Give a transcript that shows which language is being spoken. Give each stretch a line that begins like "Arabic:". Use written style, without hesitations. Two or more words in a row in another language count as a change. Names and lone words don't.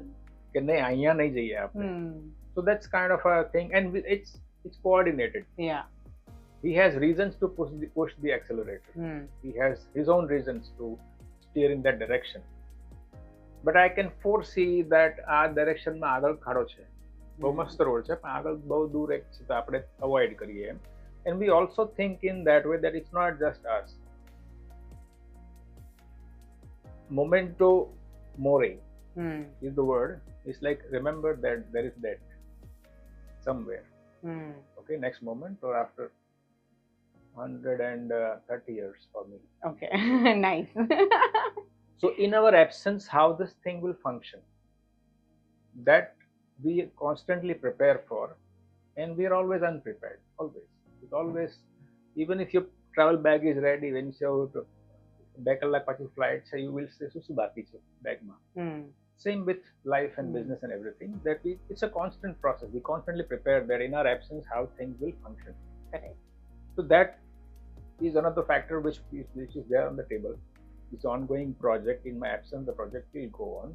English: So that's kind of a thing, and it's coordinated. Yeah. He has reasons to push the accelerator. He has his own reasons to steer in that direction. But I can foresee that our direction
Gujarati: માં આગળ ખાડો છે. બહુ મસ્ત રોડ છે, પણ આગળ બહુ દૂર એક છે, તો આપણે અવોઇડ કરીએ એમ.
English: And we also think in that way that it's not just us.
Latin: Memento mori
English: is the word. It's like, remember that there is death somewhere. Okay, next moment or after 130 years for me. Okay, nice. So in our absence, how this thing will function, that we constantly prepare for, and we are always unprepared. Always. It's always, even if your travel bag is ready, when you say
Gujarati: 2 કલાક પછી
English: flight, so you will say
Gujarati: શું બાકી છે બેગમાં.
English: Same with life and business and everything. That it's a constant process. We constantly prepare that in our absence, how things will function. Correct. So that is another factor which is there on the table. It's an ongoing project. In my absence, the project will go on.